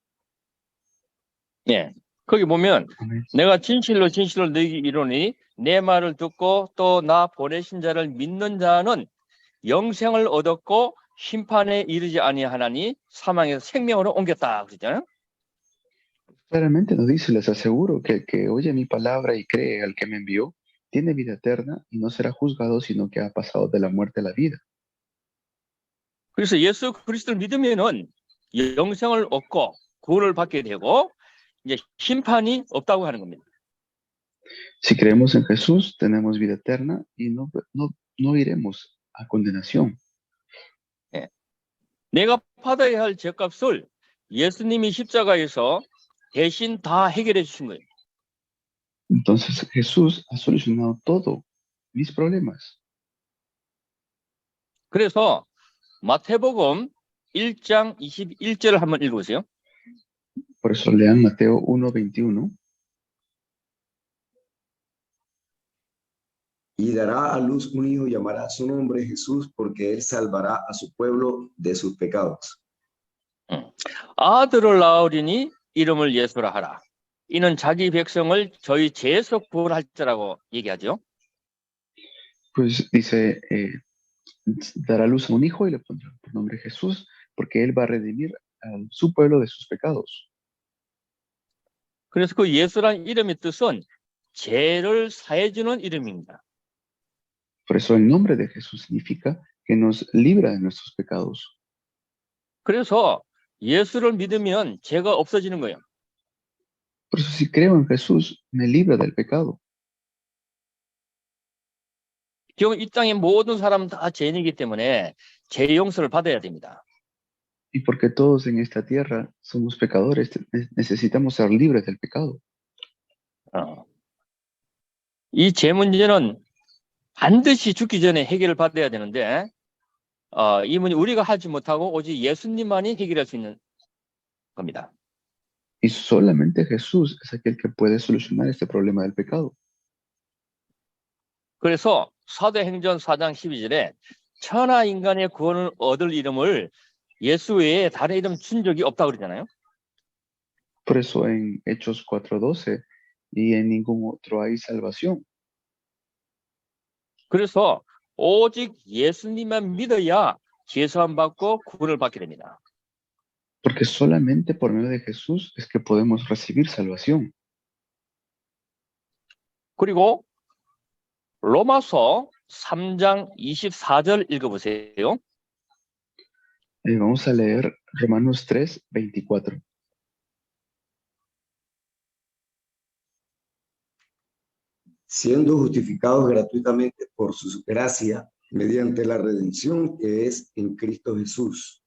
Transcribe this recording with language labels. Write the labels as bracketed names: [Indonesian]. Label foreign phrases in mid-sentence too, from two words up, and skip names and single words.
[Korean] 예, 거기 보면 [Spanish] Amén. [Korean] 내가 진실로 너희에게 이르노니 내 말을 듣고 또 나 보내신 자를 믿는 자는 영생을 얻었고 심판에 이르지 아니하나니 사망에서 생명으로 옮겼다 그랬잖아요. [Spanish] Claramente nos dice, les aseguro que el que oye mi palabra y cree al que me envió, tiene vida eterna y no será juzgado, sino que ha pasado de la muerte a la vida. [Korean] 그래서 예수 그리스도를 믿으면은 영생을 얻고 구원을 받게 되고 이제 심판이 없다고 하는 겁니다. [Spanish] Si creemos en Jesús, tenemos vida eterna y no iremos a condenación. [Korean] 내가 받아야 할 죄값을 예수님이 십자가에서 대신 다 해결해 주신 거예요. [Spanish] Entonces Jesús ha solucionado todos mis problemas. [Korean] 그래서 마태복음 1장 21절을 한번 읽어보세요. [Spanish] Por eso lean Mateo 1:21. Y dará a luz un hijo y llamará su nombre Jesús, porque él salvará a su pueblo de sus pecados. [Korean] 아들을 낳으리니 이름을 예수라 하라. 이는 자기 백성을 저희 죄에서 구원할 자라고 얘기하죠. [Spanish] Pues dice, dará luz a un hijo y le pondrá por nombre Jesús, porque él va a redimir a su pueblo de sus pecados. [Korean] 그래서 그 예수란 이름의 뜻은 죄를 사해주는 이름입니다. [Spanish] Por eso el nombre de Jesús significa que nos libra de nuestros pecados. [Korean] 그래서 예수를 믿으면 죄가 없어지는 거예요. [Spanish] Por eso si creo en Jesús, me libra del pecado. [Korean] 지금 이 땅의 모든 사람은 다 죄인이기 때문에 죄 용서를 받아야 됩니다. [Spanish] Y porque todos en esta tierra somos pecadores, necesitamos ser libres del pecado. [Korean] 이 죄 문제는 반드시 죽기 전에 해결을 받아야 되는데 이 문제 우리가 하지 못하고 오직 예수님만이 해결할 수 있는 겁니다. [Spanish] Y solamente Jesús es aquel que puede solucionar este problema del pecado. [Korean] 그래서 사도행전 4장 12절에 천하 인간의 구원을 얻을 이름을 예수 외에 다른 이름 준 적이 없다고 그러잖아요. [Spanish] Por eso en Hechos 4:12 y en ningún otro hay salvación. [Korean] 그래서 오직 예수님만 믿어야 죄사함 받고 구원을 받게 됩니다. [Spanish] Porque solamente por medio de Jesús es que podemos recibir salvación. [Korean] 그리고 로마서 3장 24절 읽어보세요. [Spanish] Vamos a leer Romanos 3:24. Siendo justificados gratuitamente por su gracia, mediante la redención que es en Cristo Jesús.